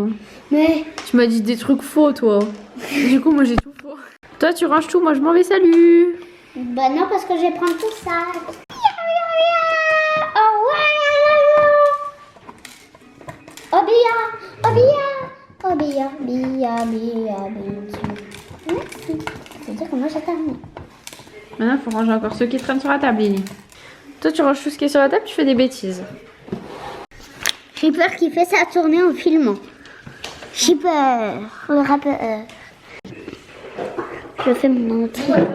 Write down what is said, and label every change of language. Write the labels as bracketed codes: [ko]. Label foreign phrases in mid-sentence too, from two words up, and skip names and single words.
[fr] Mais Tu m'as dit des trucs faux toi. Du coup moi j'ai tout faux. Toi tu ranges tout, moi je m'en vais, salut. bah non, parce que je vais prendre tout ça. Oh bia, oh bia, oh bia, bia, bia, bia. Merci. C'est-à-dire que moi j'ai terminé. Maintenant faut ranger encore ceux qui traînent sur la table, Lily. Toi tu ranges tout ce qui est sur la table, tu fais des bêtises. Shipper qui fait sa tournée en filmant. Shipper, le rappeur. Je fais mon entrée.